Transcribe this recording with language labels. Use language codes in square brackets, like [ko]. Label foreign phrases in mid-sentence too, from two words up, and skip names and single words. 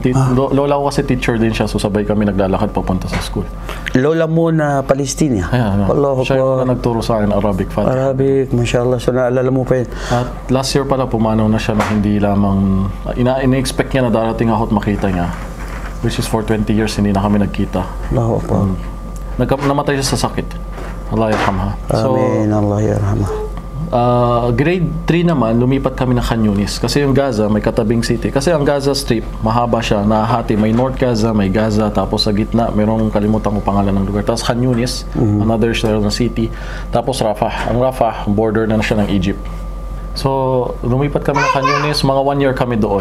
[tl] Lola ko kasi teacher din siya, so sabay kami naglalakad papunta sa school. Lola mo na Palestina? Siya yung nagturo sa akin Arabic. Arabic, mashallah. So naalala mo pa yun? At [en] last year [tl] pala, pumanaw na siya na hindi lamang, ina-expect niya na darating ako at makita niya. [en] Which is for 20 years, [tl] hindi na kami nagkita. [ar] Allahu Akbar. [tl] Namatay siya sa sakit. [ar] Allah yarhamha. Amin, Allah yarhamha. [tl] Grade 3 naman, lumipat kami ng Khan Yunis. Kasi yung Gaza, may katabing city. Kasi ang Gaza Strip, mahaba siya, nahati. May North Gaza, may Gaza, tapos sa gitna, mayroong kalimutan ko pangalan ng lugar. Tapos Khan Yunis, [en] another city. [tl] Tapos Rafah. Ang Rafah, border na siya ng Egypt. So, lumipat kami ng Khan Yunis, mga 1 year kami doon.